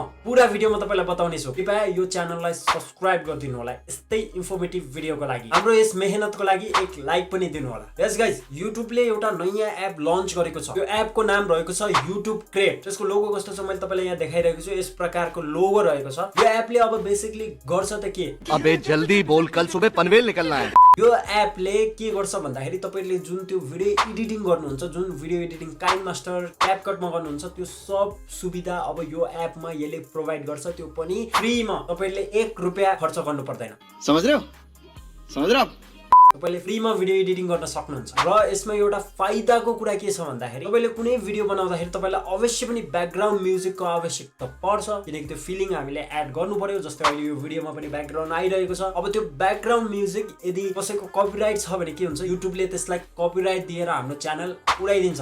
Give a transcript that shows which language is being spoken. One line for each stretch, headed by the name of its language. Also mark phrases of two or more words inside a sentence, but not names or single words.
Nepali: पूरा भिडियोमा तपाईलाई बताउने छु। कृपया यो च्यानललाई सब्स्क्राइब गरिदिनु होला यस्तै
English: informative videoको
Nepali: लागि। हाम्रो यस मेहनतको लागि एक लाइक पनि दिनु होला।
English: yes guys,
Nepali: युट्युबले एउटा नयाँ एप लन्च गरेको छ। यो एपको नाम रहेको छ युट्युब क्रिएट। त्यसको लोगो कस्तो छ मैले तपाईलाई यहाँ देखाइरहेको छु। यस प्रकारको लोगो रहेको छ। यो एपले अब बेसिकली गर्छ त के?
Hindi: अबे जल्दी बोल, कल सुबह पनवेल निकलना है।
Nepali: यो एपले के गर्छ भन्दाखेरि तपाईले जुन त्यो
English: video editing
Nepali: गर्नुहुन्छ, जुन
English: video editing
Nepali: काइन मास्टर, क्यापकटमा गर्नुहुन्छ, त्यो सब सुविधा अब यो एपमा यसले प्रोवाइड गर्छ। त्यो पनि फ्रीमा। तपाईले 1 रुपैयाँ खर्च गर्नु पर्दैन।
Hindi: समझ रहे हो?
Nepali: तपाईले फ्रीमा भिडियो एडिटिङ गर्न सक्नुहुन्छ। र यसमा एउटा फाइदाको कुरा के छ भन्दाखेरि तपाईले कुनै भिडियो बनाउँदाखेरि तपाईलाई अवश्य पनि
English: background musicको
Nepali: आवश्यकता पर्छ, किनकि त्यो फिलिङ हामीले एड गर्नु पर्यो। जस्तै अहिले यो भिडियोमा पनि ब्याकग्राउन्ड आइरहेको छ। अब त्यो
English: background music
Nepali: यदि कसैको कपिराइट छ भने के हुन्छ, युट्युबले त्यसलाई कपिराइट दिएर हाम्रो च्यानल उडाइदिन्छ।